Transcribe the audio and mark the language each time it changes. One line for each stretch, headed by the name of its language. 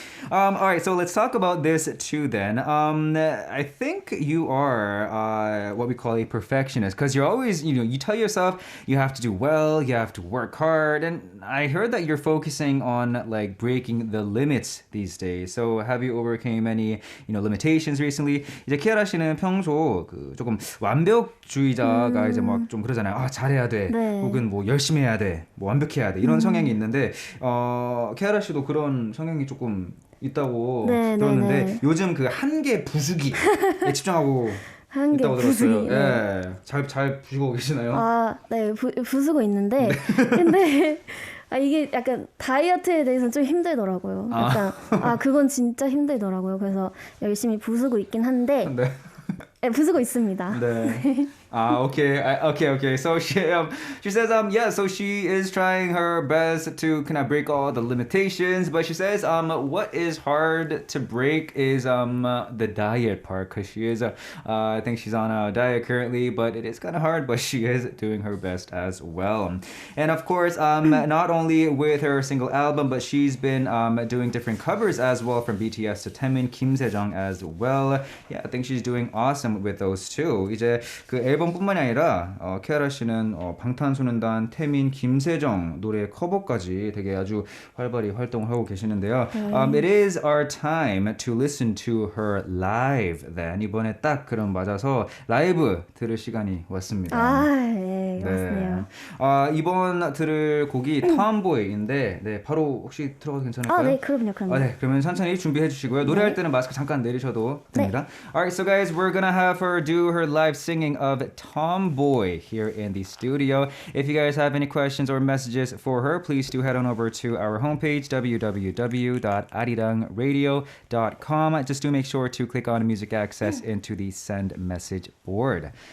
English: All right, so let's talk about this too then. I think you are what we call a perfectionist because you're always, you tell yourself you have to do well, you have to work hard. And I heard that you're focusing on like breaking the limits these days. So have you overcame any, limitations recently?
Korean: 이제 키아라 씨는 평소 그 조금 완벽주의자가 이제 막 좀 그러잖아요. 아, 잘해야 돼. 네. 혹은 뭐 열심히 해야 돼. 뭐 완벽해야 돼. 이런 성향이 있는데 키아라 씨도 그런 성향이 조금 있다고 네, 들었는데 네. 요즘 그 한계 부수기에 집중하고 한개 있다고 부수기. 들었어요. 예. 잘 부수고 계시나요? 아, 네, 부수고 있는데 근데 이게 약간 다이어트에 대해서는 좀 힘들더라고요. 약간 그건 진짜 힘들더라고요. 그래서 열심히 부수고 있긴 한데 네. 네, 부수고 있습니다. 네. Okay.
English: So she says so she is trying her best to kind of break all the limitations, but she says what is hard to break is the diet part because she is I think she's on a diet currently, but it is kind of hard, but she is doing her best as well. And of course not only with her single album, but she's been doing different covers as well from BTS to Taemin, Kim Se-jung as well. Yeah, I think she's doing awesome with those too.
Korean: 이제 그 앨범뿐만이 아니라 키아라 씨는 방탄소년단, 태민, 김세정 노래 커버까지 되게 아주 활발히 활동을 하고 계시는데요.
English: It is our time to listen to her live.
Korean: Then 이번에 딱 그런 맞아서 라이브 들을 시간이 왔습니다. 네, 맞네요. 이번 들을 곡이 Tomboy인데 네, 바로 혹시 들어가도 괜찮을까요? 네, 그럼요. 네, 그러면 천천히 준비해 주시고요. 노래할 때는 마스크 잠깐 내리셔도 됩니다.
English: Alright, so guys, we're gonna have her do her live singing of Tomboy here in the studio. If you guys have any questions or messages for her, please do head on over to our homepage, www.arirangradio.com. Just do make sure to click on music access into the send message board.